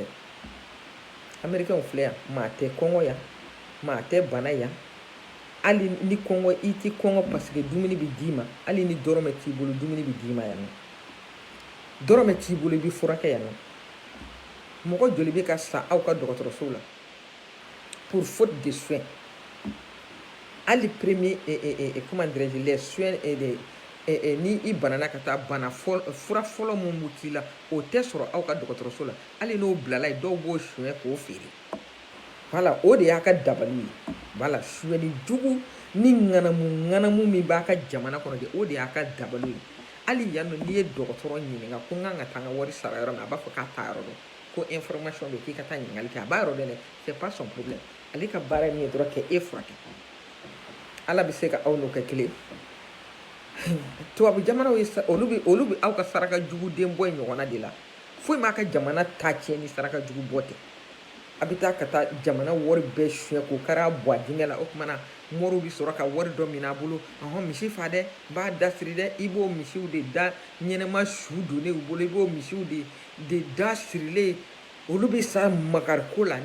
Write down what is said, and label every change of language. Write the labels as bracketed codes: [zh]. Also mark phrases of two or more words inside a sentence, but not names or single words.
[bm] Américains filɛ yan, maa tɛ kɔngɔ yan, maa tɛ bana yan. Hali ni kɔngɔ i tɛ kɔngɔ [fr] parce que [bm] dumuni bɛ d'i ma, hali ni dɔrɔmɛ t'i bolo dumuni bɛ d'i ma yan nɔ. Dɔrɔmɛ t'i bolo i bɛ furakɛ yan nɔ. Mɔgɔ joli bɛ ka sa aw ka dɔgɔtɔrɔsow la [fr] pour faute de soins. [bm] Hali [fr] premier comment dirais-je, les soins [bm] ni i banana ka taa bana fura fɔlɔ mun b'u k'i la, o tɛ sɔrɔ aw ka dɔgɔtɔrɔso la. Hali n'o bilala yen, dɔw b'o suɲɛ k'o feere. Voilà, o de y'a ka dabali ye. Voilà, suɲɛni jugu ni ŋanamu min b'a ka jamana kɔnɔ de, o de y'a ka dabali ye. Hali yan nɔ n'i ye dɔgɔtɔrɔ ɲininka ko n kan ka taa n ka wari sara yɔrɔ min, a b'a fɔ k'a t'a yɔrɔ dɔn. Ko information bɛ k'i ka taa ɲininkali kɛ, a b'a yɔrɔ dɔn dɛ, [fr] c'est pas son problème. [bm] Ale ka baara ye min ye dɔrɔn k'e furakɛ. Ala bɛ se ka aw n'o kɛ kelen. Tubabu jamanaw ye olu bɛ aw ka saraka jugu den bɔ ɲɔgɔnna de la. Foyi m'a ka jamana ta tiɲɛ ni saraka jugu bɔ tɛ. A bɛ taa ka taa jamana wari bɛɛ suɲɛ k'o kɛra bɔ a dingɛ la, o kumana mɔriw bɛ sɔrɔ ka wari dɔ minɛ a bolo, misi fa dɛ, n b'a da siri dɛ, i b'o misiw de da ɲɛnɛma su donnen u bolo, i b'o misiw de da sirilen, olu bɛ sa makari ko la.